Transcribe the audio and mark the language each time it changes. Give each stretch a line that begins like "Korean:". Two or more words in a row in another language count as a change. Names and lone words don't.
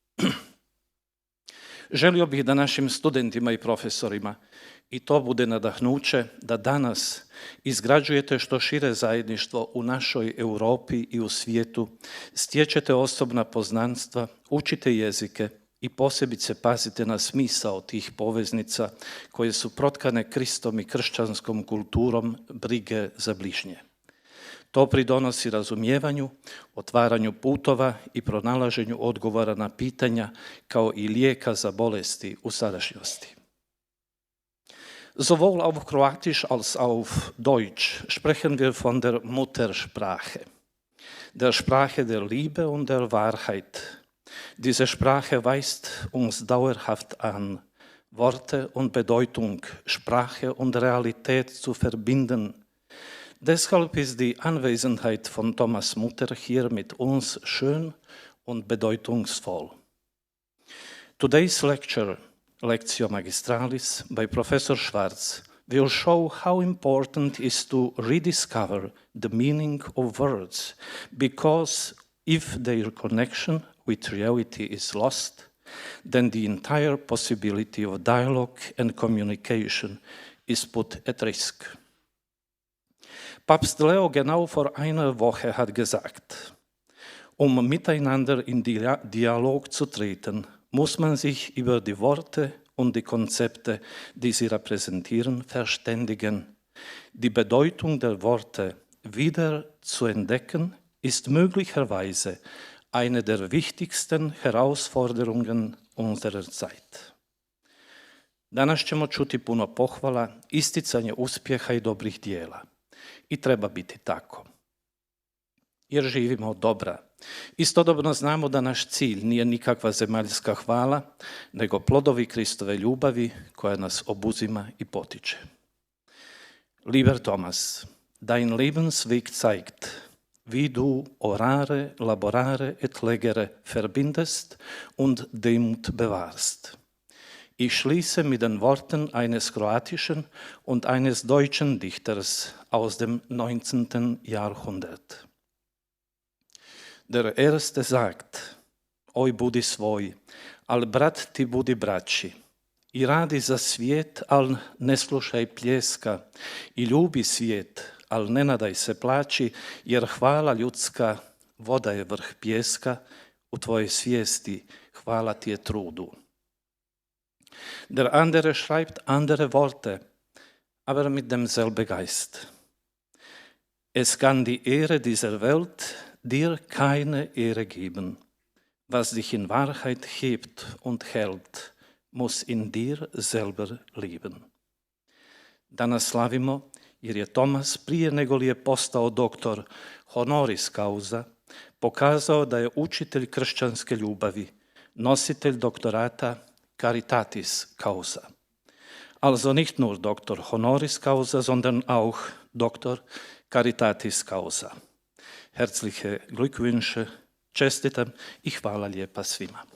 Croatian: Želio bih da našim studentima i profesorima i to bude nadahnuće da danas izgrađujete što šire zajedništvo u našoj Europi i u svijetu, stječete osobna poznanstva, učite jezike i posebice pazite na smisao tih poveznica koje su protkane Kristom i kršćanskom kulturom brige za bližnje. To pridonosi razumijevanju, otvaranju putova i pronalaženju odgovora na pitanja kao i lijeka za bolesti u sadašnjosti.
German: Sowohl auf Kroatisch als auf Deutsch sprechen wir von der Muttersprache, der Sprache der Liebe und der Wahrheit. Diese Sprache weist uns dauerhaft an, Worte und Bedeutung, Sprache und Realität zu verbinden. Deshalb ist die Anwesenheit von Thomas Mutter hier mit uns schön und bedeutungsvoll.
English: Today's lecture,
Latin: Lectio Magistralis,
English: by Professor Schwartz, will show how important it is to rediscover the meaning of words, because if their connection with reality is lost, then the entire possibility of dialogue and communication is put at risk.
German: Papst Leo genau vor einer Woche hat gesagt, miteinander in Dialog zu treten, muss man sich über die Worte und die Konzepte, die sie repräsentieren, verständigen. Die Bedeutung der Worte wieder zu entdecken, ist möglicherweise eine der wichtigsten Herausforderungen unserer Zeit.
Croatian: Danas ćemo čuti puno pohvala, isticanje uspjeha i dobrih dijela. I treba biti tako. Jer živimo od dobra. Istodobno znamo da naš cilj nije nikakva zemaljska hvala, nego plodovi Kristove ljubavi koja nas obuzima i potiče.
German: Lieber Thomas, dein Lebensweg zeigt, wie du
Latin: orare, laborare et legere
German: verbindest und Demut bewahrst. Ich schließe mit den Worten eines kroatischen und eines deutschen Dichters aus dem 19. Jahrhundert. Der erste sagt,
Croatian: oj budi svoj, al brat ti budi braći, i radi za svijet, al ne slušaj pljeska, i ljubi svijet, al ne nadaj se plaći, jer hvala ljudska, voda je vrh pjeska, u tvojoj svijesti hvala ti je trudu.
German: Der andere schreibt andere Worte, aber mit demselben Geist. Es kann die Ehre dieser Welt dir keine Ehre geben. Was dich in Wahrheit hebt und hält, muss in dir selber lieben.
Croatian: Danas slavimo jer je Tomas prije nego li je postao doktor
Latin: honoris causa
Croatian: pokazao da je učitelj kršćanske ljubavi, nositelj doktorata
Latin: Caritatis causa.
German: Also nicht nur Doktor
Latin: honoris causa,
German: sondern auch Doktor
Latin: Caritatis causa.
German: Herzliche Glückwünsche,
Croatian: čestitam i hvala lijepa svima.